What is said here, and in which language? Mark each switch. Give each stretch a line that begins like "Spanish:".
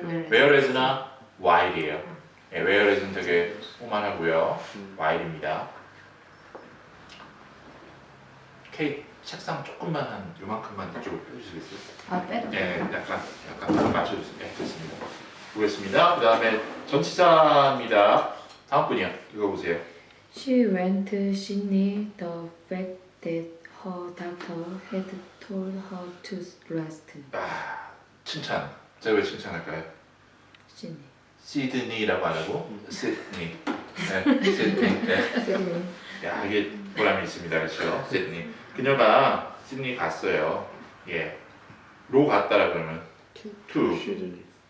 Korean: whereas나 while이에요. 예, whereas는 되게 오만하고요. while입니다. 케이트 책상 조금만 한 요만큼만 이쪽으로 펴주시겠어요? 아, 빼도 네, 약간 맞춰주세요. 네, 됐습니다. 보겠습니다. 그 다음에 전치사입니다. 다음 분이요. 읽어보세요.
English: She went to Sydney the fact that her doctor had told her to rest.
Korean: 아, 칭찬. 제가 왜 칭찬할까요? Sydney. 시드니라고 안 하고 시드니. 네, 시드니. 네. 야, 이게 보람이 있습니다. 그렇죠? 시드니. 그녀가 시드니 갔어요. 예. 로 갔다라 그러면 to. 시드니.